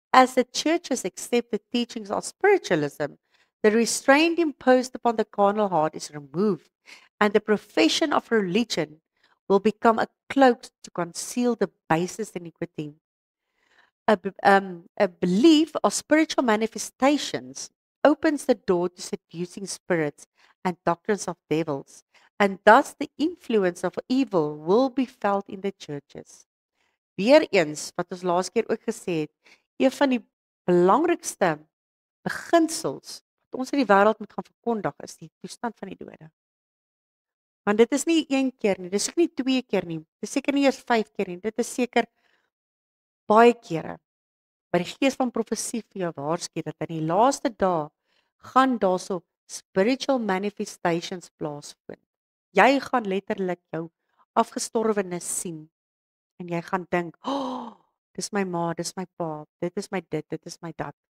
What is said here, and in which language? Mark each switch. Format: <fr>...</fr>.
<en>As the churches accept the teachings of spiritualism, the restraint imposed upon the carnal heart is removed, and the profession of religion will become a cloak to conceal the basest iniquity. A belief of spiritual manifestations opens the door to seducing spirits and doctrines of devils, and thus the influence of evil will be felt in the churches.</en> <af>Weereens, wat ons laas keer ook gesê het, een van die belangrikste beginsels wat ons in die wêreld moet gaan verkondig is die toestand van die dode. Want dit is nie een keer nie, dis ook nie 2 keer nie, dit is seker nie eers 5 keer nie, dit is seker baie kere. Maar die gees van profesie vir jou waarsku dat in die laaste dae gaan daarso spiritual manifestations plaasvind. Jy gaan letterlik jou afgestorwenes sien en jy gaan dink, "Oh, dis my ma, dis my pa, dit is my dit is my dat."</af>